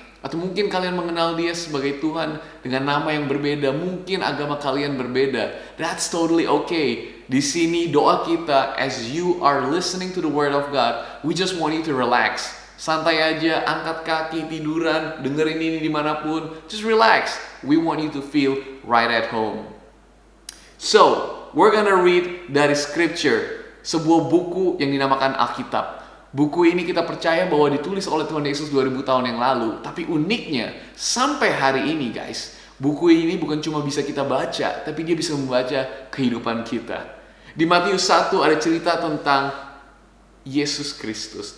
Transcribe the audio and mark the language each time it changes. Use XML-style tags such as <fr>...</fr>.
<id>Atau mungkin kalian mengenal Dia sebagai Tuhan dengan nama yang berbeda, mungkin agama kalian berbeda,</id> <en>that's totally okay.</en> <id>Di sini doa kita,</id> <en>as you are listening to the Word of God, we just want you to relax.</en> <id>Santai aja, angkat kaki, tiduran, dengerin ini dimanapun,</id> <en>just relax. We want you to feel right at home. So, we're gonna read dari scripture</en> <id>sebuah buku yang dinamakan Alkitab. Buku ini kita percaya bahwa ditulis oleh Tuhan Yesus 2000 tahun yang lalu. Tapi uniknya, sampai hari ini guys, buku ini bukan cuma bisa kita baca, tapi dia bisa membaca kehidupan kita. Di Matius 1 ada cerita tentang Yesus Kristus.</id>